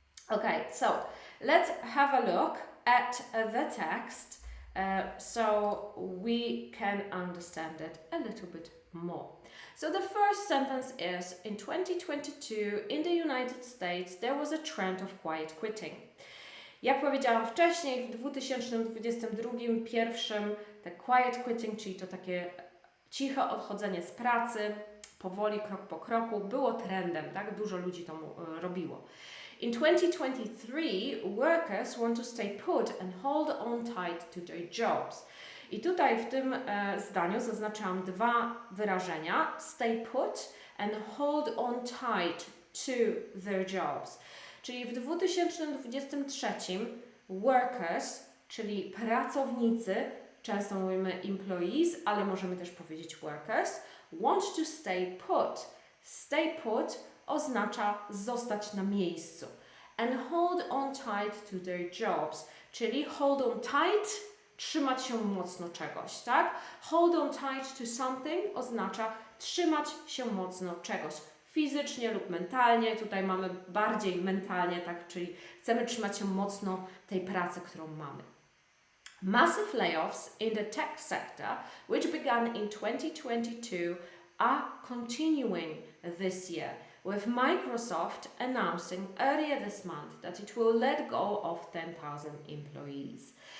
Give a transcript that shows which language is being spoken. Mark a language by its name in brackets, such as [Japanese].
[English] Okay, so let's have a look at the text so we can understand it a little bit more. So the first sentence is, in 2022 in the United States there was a trend of quiet quitting. [Polish] Jak powiedziałam wcześniej, w 2022 pierwszym te quiet quitting, czyli to takie ciche odchodzenie z pracy, powoli, krok po kroku, było trendem, tak? Dużo ludzi to robiło. [English] In 2023, workers want to stay put and hold on tight to their jobs. [Polish] I tutaj w tym zdaniu zaznaczałam dwa wyrażenia: [English] stay put and hold on tight to their jobs. [Polish] Czyli w 2023 workers, czyli pracownicy, często mówimy employees, ale możemy też powiedzieć workers, [English] want to stay put. Stay put [Polish] oznacza zostać na miejscu. [English] And hold on tight to their jobs, [Polish] czyli [English] hold on tight, [Polish] trzymać się mocno czegoś, tak? [English] Hold on tight to something [Polish] oznacza trzymać się mocno czegoś. Fizycznie lub mentalnie, tutaj mamy bardziej mentalnie, tak? Czyli chcemy trzymać się mocno tej pracy, którą mamy. [English] Massive layoffs in the tech sector, which began in 2022, are continuing this year, with Microsoft announcing earlier this month that it will let go of 10,000 employees.